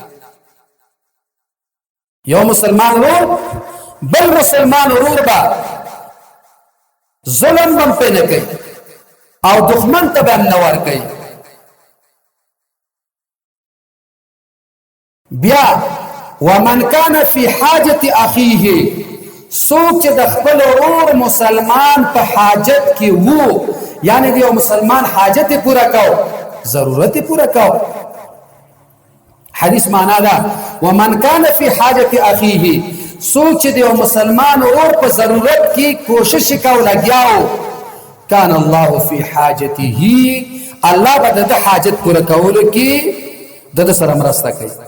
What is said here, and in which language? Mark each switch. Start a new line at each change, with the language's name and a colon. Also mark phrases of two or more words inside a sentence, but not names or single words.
Pashto: یو مسلمان ورور بل مسلمان ورور به ظلم هم پې نه کوي او دښمن ته به هم نه ورکوي. بیا
Arabic: ومن کان فی حاجت اخیه،
Pashto: څوک چې د خپل ورور مسلمان په حاجت کې وو، یعنی د یو مسلمان حاجت پورا کو، ضرورت پورا کو. حدیث معنا ده
Arabic: ومن کان فی حاجت اخیه،
Pashto: څوک چې د یو مسلمان ورور په ضرورت کې کوشش کو لګیاو،
Arabic: کان الله فی حاجته،
Pashto: الله به د حاجت پورا کولو کې د سره مرسته کوي.